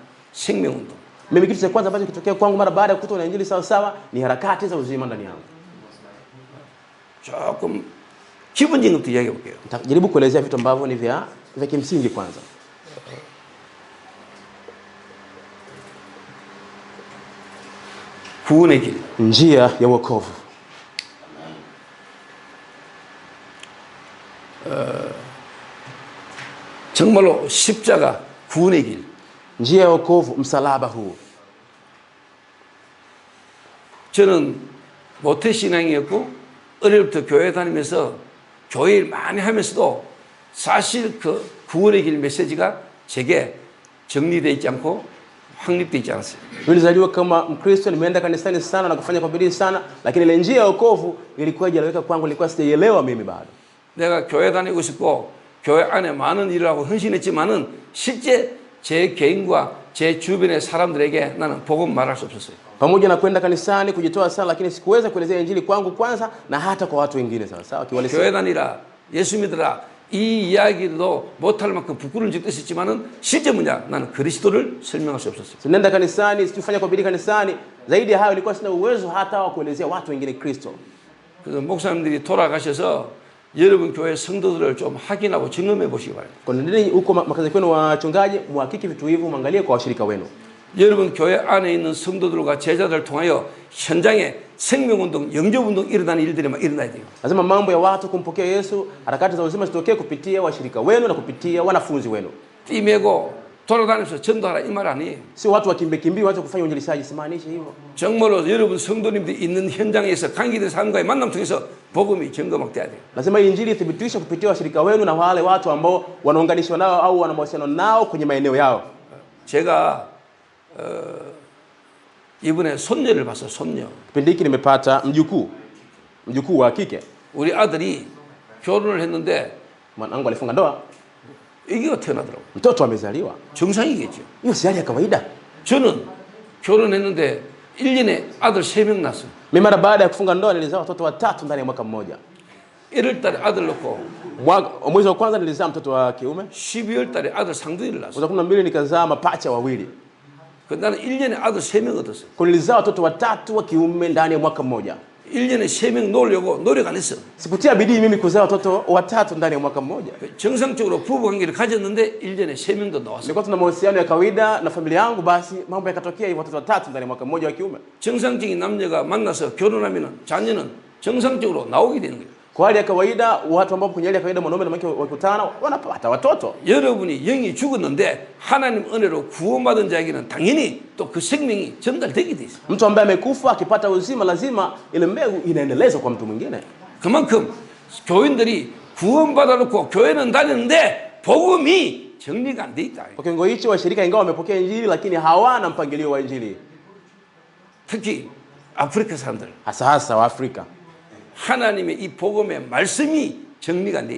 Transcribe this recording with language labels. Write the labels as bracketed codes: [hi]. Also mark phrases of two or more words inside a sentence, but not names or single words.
[ko] 생명운동. [sw] Mimi kitu cha kwanza ambacho kitokea kwangu mara baada ya kukutana na injili sawa sawa ni harakati za uzima ndani yangu. [ko] 조금 기본적인 것부터 이야기해 볼게요. [sw] Nitajaribu kuelezea vitu ambavyo ni vya kimsingi kwanza. [ko] 구원의 길. [sw] Njia ya wokovu. [ko] 정말로 십자가 구원의 길. [sw] Njia ya wokovu, msalaba huu. [ko] 저는 모태신앙이었고 어릴 때부터 교회 다니면서 교회 일 많이 하면서도 사실 그 구원의 길 메시지가 제게 정리되어 있지 않고 확립되어 있지 않았어요. [sw] Nilizaliwa kama Mkristo, nimeenda kanisani sana na kufanya kwa bidii sana, lakini ile njia ya wokovu ilikuwa haijaeleweka kwangu, ilikuwa sijaielewa mimi bado. [ko] 내가 교회 다니고 있었고 교회 안에 많은 일을 하고 헌신했지만은 실제 제 개인과 제 주변의 사람들에게 나는 복음 말할 수 없었어요. [sw] Pamoja na kwenda kanisani kujitoa sana, lakini sikuweza kuelezea injili kwangu kwanza na hata kwa watu wengine sawa sawa kiwalisia. [ko] 교회 다니라 예수 믿으라 이 이야기도 못할 만큼 부끄러운 적도 있었지만은 실제 뭐냐 나는 그리스도를 설명할 수 없었어요. [sw] Nenda kanisani, sikufanya kwa bidii kanisani. Zaidi ya hayo nilikuwa sina uwezo hata wa kuelezea watu wengine Kristo. [ko] 그래서 목사님들이 돌아가셔서 여러분 교회 성도들을 좀 확인하고 점검해 보시기 바랍니다. [sw] Kwa nini huko makazi kwenu wachungaji muhakiki vitu hivyo, muangalie kwa washirika wenu. [ko] 여러분 교회 안에 있는 성도들과 제자들을 통하여 현장에 생명운동, 영접운동 일어나는 일들이 막 일어나야 돼요. [sw] Lazima mambo ya watu kumpokea Yesu, harakati za uzima zitokee kupitia washirika wenu na kupitia wanafunzi wenu. [ko] 띠매고 돌아다니면서 전도하라 이 말 아니에요. [sw] Si watu wakimbie waanze kufanya uinjilishaji, simaanishi hivyo. [ko] 정말로 여러분 성도님들이 있는 현장에서 관계된 사람과의 만남 통해서 복음이 점검돼야 돼요. [sw] Lazima injili ithibitishwe kupitia washirika wenu na wale watu ambao wanaunganishwa nao au wana mahusiano nao kwenye maeneo yao. [ko] 제가 이번에 손녀를 봤어요. 손녀. [sw] Kipindi hiki nimepata mjukuu wa kike. [ko] 우리 아들이 결혼을 했는데 [sw] Mwanangu alifunga ndoa, [ko] 아기가 태어나더라고요. [sw] mtoto amezaliwa. [ko] 정상이겠죠. [sw] Hiyo si hali ya kawaida. [ko] 저는 결혼했는데 1년에 아들 3명 낳았어요. [sw] Mimi mara baada ya kufunga ndoa nilizaa watoto watatu ndani ya mwaka mmoja. [ko] 1월 달에 아들 낳고 [sw] Mwezi wa kwanza nilizaa mtoto wa kiume, [ko] 12월 달에 아들 상둥이를 낳았어요. [sw] mwezi wa 12 nikazaa mapacha wawili. [ko] 그 나는 1년에 아들 3명 얻었어요. [sw] Nilizaa watoto watatu wa kiume ndani ya mwaka mmoja. [ko] 1년에 3명 놓으려고 노력 안 했어. [sw] Sikutia bidii mimi kuzaa watoto watatu ndani ya mwaka mmoja. [ko] 정상적으로 부부 관계를 가졌는데 1년에 3명도 나왔어요. [sw] Nilikuwa tuna mahusiano ya kawaida na familia yangu, basi mambo yakatokea hivyo, watoto watatu ndani ya mwaka mmoja wa kiume. [ko] 정상적인 남녀가 만나서 결혼하면 자녀는 정상적으로 나오게 되는 거예요. [sw] Kwa hali ya kawaida, watu ambao kwenye hali ya kawaida mwanaume na mke wakutana wanapata watoto. [ko] 여러분이 영이 죽었는데 하나님 은혜로 구원받은 자에게는 당연히 또 그 생명이 전달되게 돼 있어요. [sw] Mtu ambaye amekufa akipata uzima, lazima ile mbegu inaendelezwa kwa mtu mwingine. [ko] 그만큼 교인들이 구원받아놓고 교회는 다니는데 복음이 정리가 안 돼 있다. [sw] Kwa kiwango hicho washirika ingawa wamepokea injili lakini hawana mpangilio wa injili. [ko] 특히 아프리카 사람들. [sw] Hasa wa Afrika. [ko] 하나님의 이 복음의 말씀이 정리가 안 돼 있다.